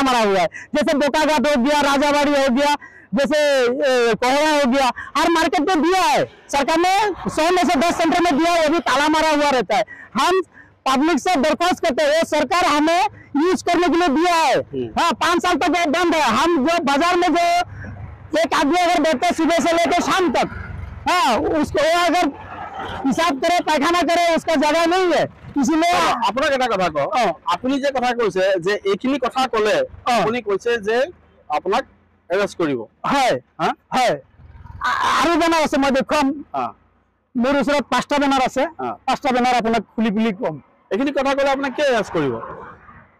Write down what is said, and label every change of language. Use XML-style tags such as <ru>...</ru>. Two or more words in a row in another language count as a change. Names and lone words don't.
<hi>मारा हुआ है जैसे बोकाघाट हो गया राजाबाड़ी हो गया जैसे कोहरा हो गया हर मार्केट में दिया है सरकार ने 100 में से 10 सेंटर में दिया है वो भी ताला मारा हुआ रहता है हम पब्लिक से दरख्वास्त करते हैं सरकार हमें यूज करने के लिए दिया है 5 साल तक बंद है हम जो बाजार में जो एक आदमी अगर बैठते सुबह से लेकर शाम तक उसको अगर हिसाब करे पैखाना करे उसका जगह नहीं है इसलिए</hi> <as>আপোনাক এটা কথা কওঁ আপুনি যে কথা কৈছে যে এইখিনি কথা ক'লে আপুনি কৈছে যে আপোনাক এৰেষ্ট কৰিব হয় আৰু বেনাৰ আছে মই দেখুৱাম মোৰ ওচৰত 5টা বেনাৰ আছে 5টা বেনাৰ আপোনাক খুলি খুলি কম এইখিনি কথা ক'লে আপোনাক কি এৰেষ্ট কৰিব</as>